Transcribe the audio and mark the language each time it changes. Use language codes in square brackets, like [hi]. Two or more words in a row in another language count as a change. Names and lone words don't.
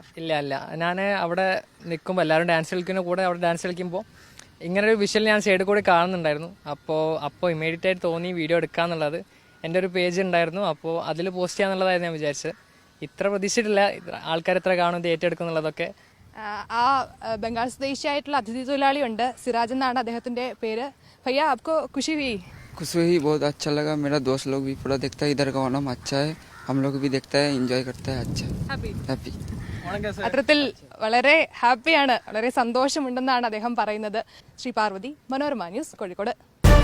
[ml] ഇല്ല, ഞാൻ അവിടെ നിൽക്കുമ്പോൾ എല്ലാവരും ഡാൻസ് കളിക്കുന്ന കൂടെ അവിടെ ഡാൻസ് കളിക്കുമ്പോൾ ഇങ്ങനൊരു വിഷ്വൽ ഞാൻ സൈഡിൽ കൂടി കാണുന്നുണ്ടായിരുന്നു. അപ്പോൾ ഇമ്മീഡിയറ്റ് ആയിട്ട് തോന്നി വീഡിയോ എടുക്കാന്നുള്ളത്. എൻ്റെ ഒരു പേജ് ഉണ്ടായിരുന്നു, അപ്പോൾ അതിൽ പോസ്റ്റ് ചെയ്യാന്നുള്ളതായിരുന്നു ഞാൻ വിചാരിച്ചത്. ഇത്ര പ്രതീക്ഷിച്ചിട്ടില്ല ആൾക്കാർ എത്ര കാണും, ഏറ്റെടുക്കും എന്നുള്ളതൊക്കെ. ആ ബംഗാൾ സ്വദേശിയായിട്ടുള്ള അതിഥി തൊഴിലാളി ഉണ്ട്, സിറാജ് എന്നാണ് അദ്ദേഹത്തിന്റെ പേര്. ഭയ്യ, [hi] आपको खुशी हुई? खुशी हुई, बहुत अच्छा लगा. मेरा दोस्त लोग भी पूरा देखता है, इधर का ओणम अच्छा है, हम लोग भी देखता है, एंजॉय करता है. अच्छा हैप्पी. [ml] അത്തരത്തിൽ വളരെ ഹാപ്പിയാണ്, വളരെ സന്തോഷമുണ്ടെന്നാണ് അദ്ദേഹം പറയുന്നത്. ശ്രീ പാർവതി, മനോരമ ന്യൂസ്, കോഴിക്കോട്.